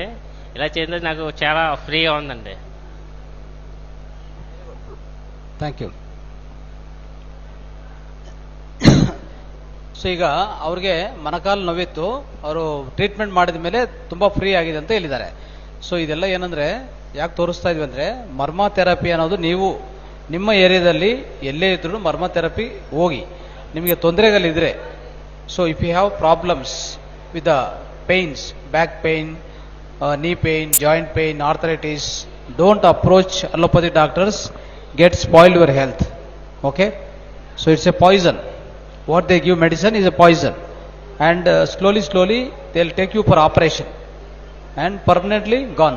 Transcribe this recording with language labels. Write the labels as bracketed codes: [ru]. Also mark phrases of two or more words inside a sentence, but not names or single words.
[te] ఇలా చేస్తే నాకు చాలా ఫ్రీగా ఉందండి. [en] Thank you. [kn] ಸೊ ಈಗ ಅವ್ರಿಗೆ ಮೊಣಕಾಲು ನೋವಿತ್ತು, ಅವರು ಟ್ರೀಟ್ಮೆಂಟ್ ಮಾಡಿದ ಮೇಲೆ ತುಂಬ ಫ್ರೀ ಆಗಿದೆ ಅಂತ ಹೇಳಿದ್ದಾರೆ. ಸೊ ಇದೆಲ್ಲ ಏನಂದ್ರೆ ಯಾಕೆ ತೋರಿಸ್ತಾ ಇದ್ವಿ ಅಂದರೆ, ಮರ್ಮ ಥೆರಪಿ ಅನ್ನೋದು ನೀವು ನಿಮ್ಮ ಏರಿಯಾದಲ್ಲಿ ಎಲ್ಲೇ ಇದ್ರೂ ಮರ್ಮ ಥೆರಪಿ ಹೋಗಿ. ನಿಮಗೆ ತೊಂದರೆಗಳಿದ್ರೆ, [en] so if you have problems with the pains, back pain, knee pain, joint pain, arthritis, don't approach allopathy doctors, get spoiled your health. Okay, so it's a poison. What they give medicine is a poison, and slowly they'll take you for operation and permanently gone.